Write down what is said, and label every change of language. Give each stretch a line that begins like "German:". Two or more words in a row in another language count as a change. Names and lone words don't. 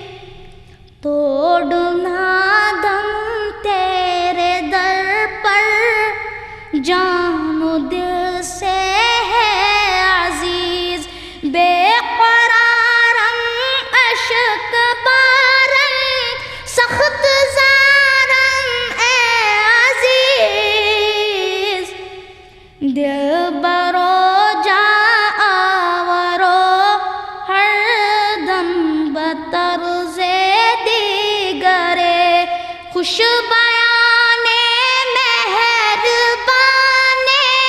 Urdu: توڑنا دم تیرے در پر جان و دل سے ہے عزیز
Persian: بے قرارم اشک بارم سخت زارم اے عزیز دل برو جا آورو ہر دم بطرز دیگرے خوش بیانے مہربانے